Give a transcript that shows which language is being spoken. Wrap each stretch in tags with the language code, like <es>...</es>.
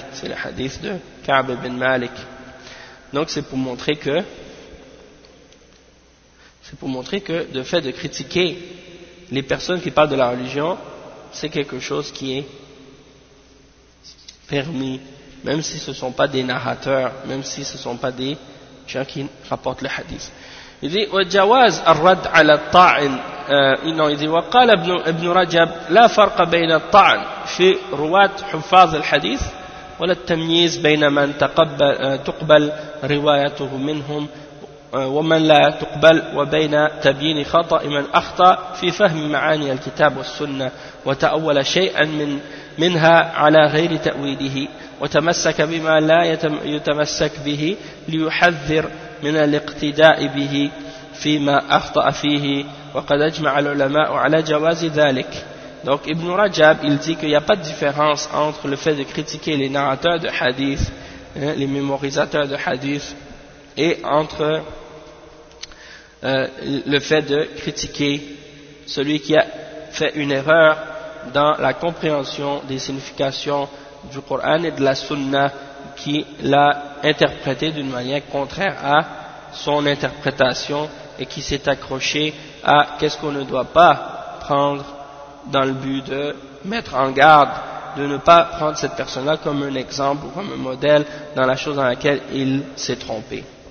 <fr>C'est le hadith de Ka'b ibn Malik. Donc, c'est pour montrer que le fait de critiquer les personnes qui parlent de la religion, c'est quelque chose qui est permis, même si ce ne sont pas des narrateurs, même si ce ne sont pas des gens qui rapportent le hadith. Il dit</fr> <ar>« وَجَوَازْ أَرَّدْ عَلَى الطَّعْنِ »</ar> <fr>Non, il dit</fr> <ar>« وَقَالَ ابْنُ رَجَبْ لَا فَرْقَ بَيْنَ الطَّعْنِ فِي رُوَاتْ حُفَاظِ الْحَدِيثِ وَلَا التَّمْيِيزْ بَيْنَ مَنْ تُقْبَلْ رِوَايَتُهُ مِنْهُمْ ومن لا تقبل وبين تبيين خطأ من أخطأ في فهم معاني الكتاب والسنة وتأول شيئا منها على غير تأويله وتمسك بما لا يتمسك به ليحذر من الاقتداء به فيما أخطأ فيه وقد أجمع العلماء على جواز ذلك.</ar> <fr>Donc Ibn Rajab il dit qu'il n'y a pas de différence entre le fait de critiquer les narrateurs de hadith, hein, les mémorisateurs de hadith, et entre le fait de critiquer celui qui a fait une erreur dans la compréhension des significations du Coran et de la Sunna, qui l'a interprété d'une manière contraire à son interprétation et qui s'est accroché à qu'est-ce qu'on ne doit pas prendre dans le but de mettre en garde, de ne pas prendre cette personne-là comme un exemple ou comme un modèle dans la chose dans laquelle il s'est trompé.</fr>